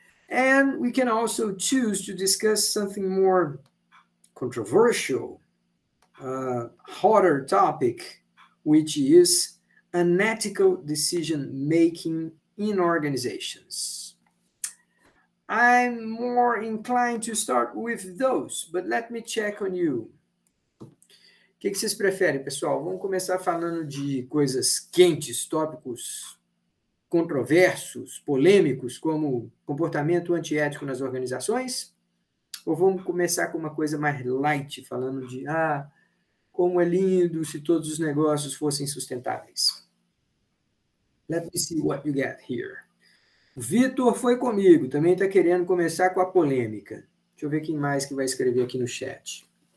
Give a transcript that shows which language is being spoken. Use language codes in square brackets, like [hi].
[en] And we can also choose to discuss something more controversial, hotter topic, which is unethical decision-making in organizations. I'm more inclined to start with those, but let me check on you. [pt] O que vocês preferem, pessoal? Vamos começar falando de coisas quentes, tópicos controversos, polêmicos, como comportamento antiético nas organizações? Ou vamos começar com uma coisa mais light, falando de como é lindo se todos os negócios fossem sustentáveis? [en] Let me see what you get here. [pt] Vitor foi comigo, também está querendo começar com a polêmica. Deixa eu ver quem mais que vai escrever aqui no chat.